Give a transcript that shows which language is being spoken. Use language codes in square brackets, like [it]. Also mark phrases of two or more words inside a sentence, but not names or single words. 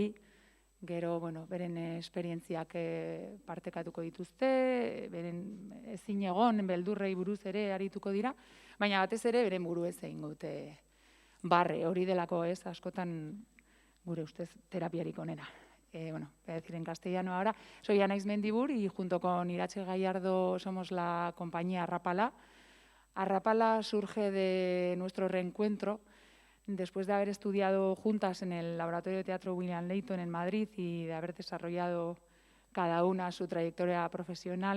[eu] Gero, beren esperientziak partekatuko dituzte, beren ezin egon beldurrei buruz ere arituko dira, baina batez ere beren buruez egingo dute barre, hori delako ez, askotan gure ustez terapiarik onena. [es] Voy a decir en castellano ahora. Soy Anaís Mendibur y junto con Iratxe Gallardo somos la compañía Arrapala. Arrapala surge de nuestro reencuentro después de haber estudiado juntas en el Laboratorio de Teatro William Layton en Madrid y de haber desarrollado cada una su trayectoria profesional.